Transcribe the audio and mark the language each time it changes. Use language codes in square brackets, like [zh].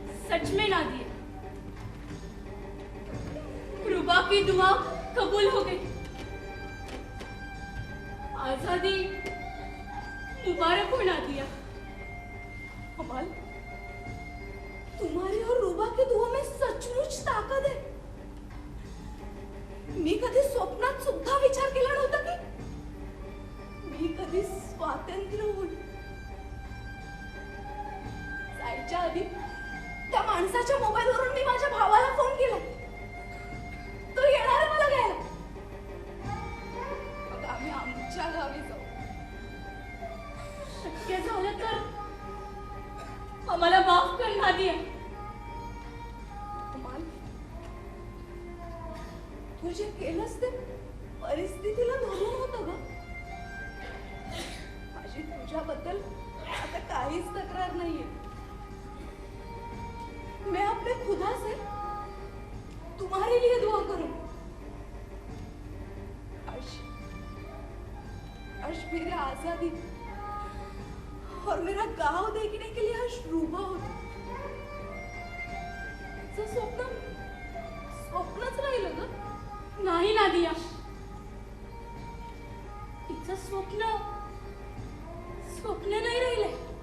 [hi] सच में नादिया, रुबा की दुआ कबूल हो गई. आजादी मुबारक हो नादिया. अमाल, तुम्हारी और रूबा की दुआ में सचमुच ताकद है. [mr] मी कधी स्वप्नात सुद्धा विचार केला नव्हता की मी कधी स्वातंत्र्य होईल. जायच्या आधी त्या माणसाच्या मोबाईलवरून मी माझ्या भावाला फोन केला. तो येणार आहे मला घ्यायला. मग आम्ही आमच्या गावी जाऊ. शक्य झालं तर आम्हाला माफ कर नादिया. कमाल, तू जे केलंस ते परिस्थितीला धरून होतं ग. माझी तुझ्याबद्दल आता काहीच तक्रार नाहीये. [hi] मैं अपने खुदा से तुम्हारे लिए दुआ करूं. आज मेरी आजादी और मेरा गांव देखने के लिए आज रूबा होती. [mr] तिचं स्वप्नच राहिलं ग. नाही नादिया, तिचं स्वप्न नाही राहिलंय.